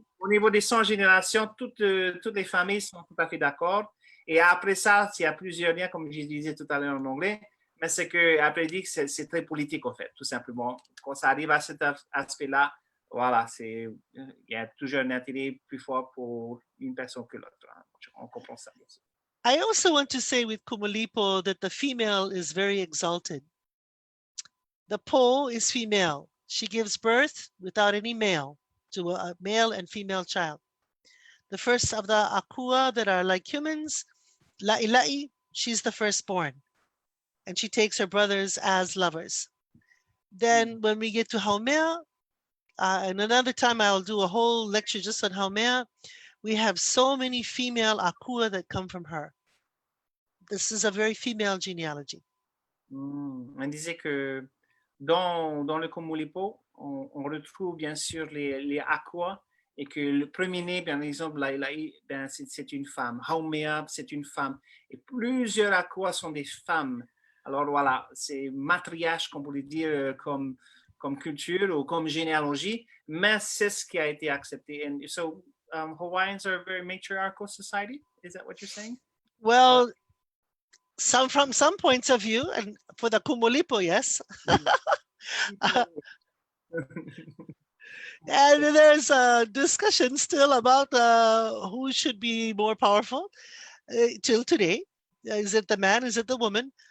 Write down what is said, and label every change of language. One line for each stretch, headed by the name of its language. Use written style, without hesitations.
French: Au niveau des 100 générations, toutes les familles sont tout à fait d'accord. Et après ça, il y a plusieurs liens, comme je disais tout à l'heure en anglais, mais c'est qu'après, dit que c'est très politique, en fait, tout simplement. Quand ça arrive à cet aspect-là, voilà, il y a toujours un intérêt plus fort pour une personne que l'autre. Hein. On comprend ça, bien sûr.
English: I also want to say with Kumulipo that the female is very exalted. The po is female. She gives birth without any male to a male and female child. The first of the akua that are like humans, Laʻilaʻi, she's the firstborn. And she takes her brothers as lovers. Then when we get to Haumea, and another time I'll do a whole lecture just on Haumea, we have so many female akua that come from her. This is a very female genealogy.
French: On disait que dans le Kumulipo, on retrouve bien sûr les akua et que le premier-né, par exemple, Laʻilaʻi, c'est une femme. Haumea, c'est une femme. Et plusieurs akua sont des femmes. Alors voilà, c'est matriarche, qu'on pourrait dire, comme culture ou comme généalogie, mais c'est ce qui a été accepté.
English: And so Hawaiians are a very matriarchal society? Is that what you're saying? Well, from some points of view, and for the Kumulipo, yes. And there's a discussion still about who should be more powerful till today. Is it the man? Is it the woman?